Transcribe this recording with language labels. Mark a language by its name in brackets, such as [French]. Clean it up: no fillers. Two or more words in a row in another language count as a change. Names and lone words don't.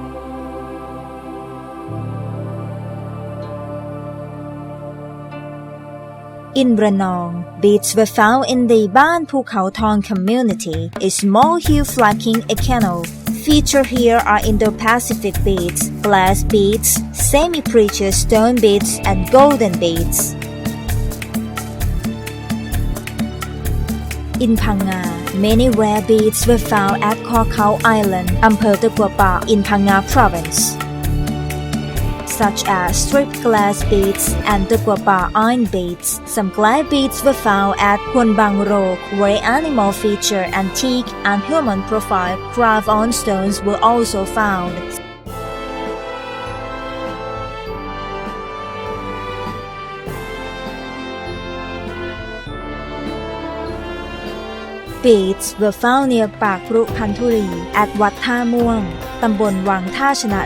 [English] In Ranong, beads were found in the Ban Phu Khao Thong community, a small hill flanking a canal. Featured here are Indo-Pacific beads, glass beads, semi-precious stone beads, and golden beads. In Phang-nga, many rare beads were found at Kho Khao Island, Ampher Tagua Pa in Phang-nga province, such as striped glass beads and Tagua Pa iron beads. Some glass beads were found at Khon Bang Ro, where animal feature, antique, and human profile carved on stones were also found. Beads were found near Pak Pru Phanturi at Wat Tha Muang, Tambon Wang Tha Chana.